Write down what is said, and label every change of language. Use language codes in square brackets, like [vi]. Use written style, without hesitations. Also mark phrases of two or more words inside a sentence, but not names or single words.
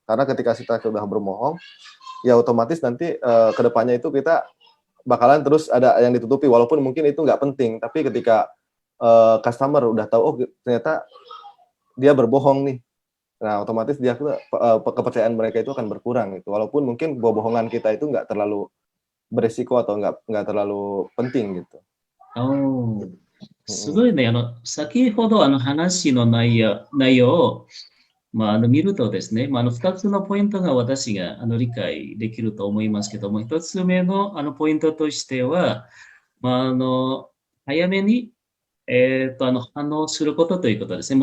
[id] Karena ketika kita sudah berbohong ya otomatis nanti kedepannya itu kita bakalan terus ada yang ditutupi, walaupun mungkin itu nggak penting, tapi ketika customer udah tahu, oh ternyata dia berbohong nih, nah otomatis dia kepercayaan mereka itu akan berkurang gitu, walaupun mungkin bohongan kita itu nggak terlalu beresiko atau nggak terlalu penting gitu. [ja] Oh, すごいね。先ほど話の内容を、見るとですね、2つのポイントが私が理解できると思いますけども、1つ目のポイントとしては、早めに、反応することということですね。